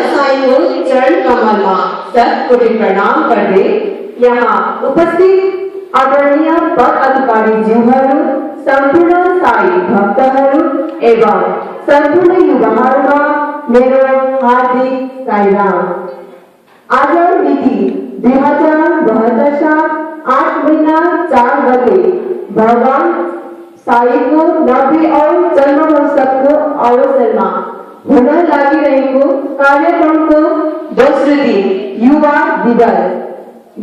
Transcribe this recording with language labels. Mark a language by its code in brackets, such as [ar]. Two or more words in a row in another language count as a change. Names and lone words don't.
[hi] साई को चरण कमल में सत कोटि प्रणाम करते [ne] यहाँ उपस्थित आदरणीय पद अधिकारी ज्यूहरू संपूर्ण साई भक्तहरू एवं संपूर्ण युवाहरूमा मेरो हार्दिक साईराम। आज मिति 2072 साल 8 महीना 4 गते भगवान साईको 90 और जन्म महोत्सवको अवसरमा हुन लागिरहेको कार्यक्रमको दोस्रो दिन युवा दिवस।